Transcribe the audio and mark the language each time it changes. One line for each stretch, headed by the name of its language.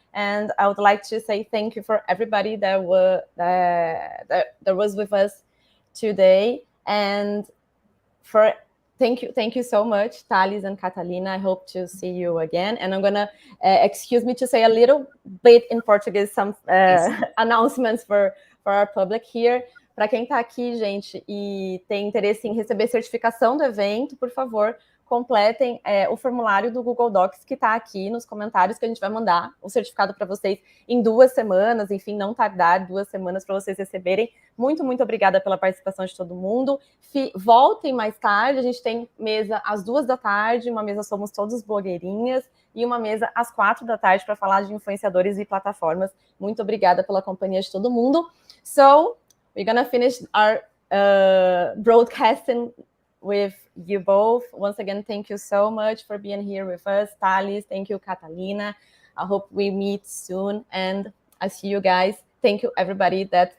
English: And I would like to say thank you for everybody that was with us today. And thank you so much, Thales and Catalina. I hope to see you again. And I'm gonna excuse me to say a little bit in Portuguese some announcements for our public here.
Portuguese: Para quem está aqui, gente, e tem interesse em receber certificação do evento, por favor, completem o formulário do Google Docs que está aqui nos comentários, que a gente vai mandar o certificado para vocês em 2 semanas, enfim, não tardar 2 semanas para vocês receberem. Muito, muito obrigada pela participação de todo mundo. Voltem mais tarde, a gente tem mesa às 2 da tarde, uma mesa Somos Todos Blogueirinhas, e uma mesa às 4 da tarde para falar de influenciadores e plataformas. Muito obrigada pela companhia de todo mundo.
English: So, we're gonna finish our broadcasting with you both. Once again, thank you so much for being here with us. Thales, thank you, Catalina. I hope we meet soon, and I see you guys thank you everybody that